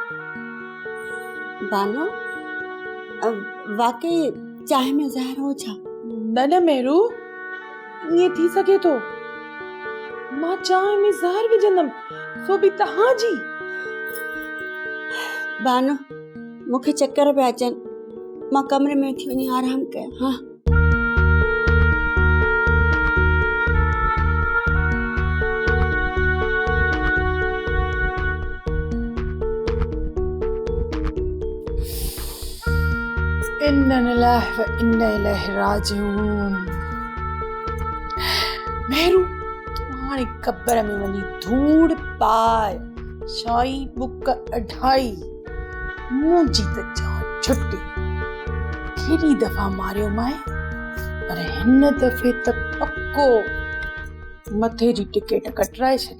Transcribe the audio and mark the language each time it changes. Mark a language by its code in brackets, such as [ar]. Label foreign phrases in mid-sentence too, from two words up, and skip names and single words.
[sd] बानो वाकई चांहि में ज़हर हो छा? न मेरू, ईअं थी सघे थो। मां चांहि में ज़हर विझंदमि, सो बि तव्हां जी। बानो मूंखे चक्कर पिया अचनि, मां कमरे में थी वञी आराम कयां। हाँ [ar] إنا لله وإنا إليه راجعون. [sd] मेरू हाणे कब्र में वञी धूड़ पाए, शाई बुक अढाई, मुंहिंजी त जान छुटी। केॾी दफ़ा मारियो माए, पर हिन दफ़े त पक्को मथे जी टिकेट कटराए छॾी।